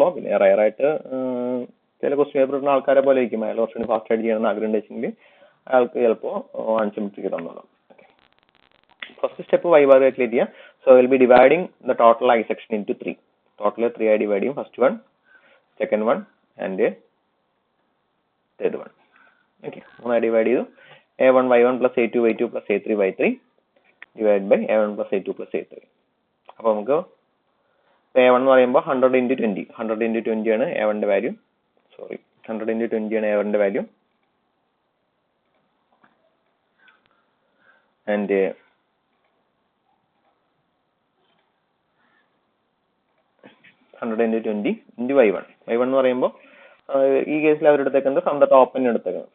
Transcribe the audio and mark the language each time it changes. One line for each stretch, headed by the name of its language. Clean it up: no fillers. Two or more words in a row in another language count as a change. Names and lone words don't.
Malayalam: പിന്നെ റയർ ആയിട്ട് ചില
English: question paper
Malayalam: ഇടുന്ന ആൾക്കാരെ പോലെ ഇരിക്കും, അയാൾ കുറച്ചുകൂടി ഫാസ്റ്റ് ആയിട്ട് ചെയ്യണമെന്ന് ആഗ്രഹം ഉണ്ടെങ്കിൽ അയാൾക്ക് ചിലപ്പോൾ അൺസിമെട്രിക് തന്നോളാം.
English: first step y bar calculate ചെയ്യാം. so will be dividing the total I section into 3.
Malayalam: ടോട്ടൽ 3 ആയി ഡിവൈഡ് ചെയ്യും.
English: first one, second one and third one.
Malayalam: ഓക്കെ, മൂന്നായി ഡിവൈഡ് ചെയ്തു.
English: a1 y1 plus a2 y2 plus a3 y3 divide by a1 plus a2 plus a3.
Malayalam: അപ്പോൾ നമുക്ക് a1 എന്ന് പറയുമ്പോൾ 100 into 20, 100 into 20 ആണ് a1ന്റെ വാല്യൂ. 100 into 20 ആണ് a1ന്റെ വാല്യൂ.
English: and hundred into 20 into y1
Malayalam: എന്ന് പറയുമ്പോൾ ഈ കേസിൽ അവരെടുത്തേക്കുന്നത്
English: from the top
Malayalam: തന്നെ എടുത്തേക്കുന്നത്.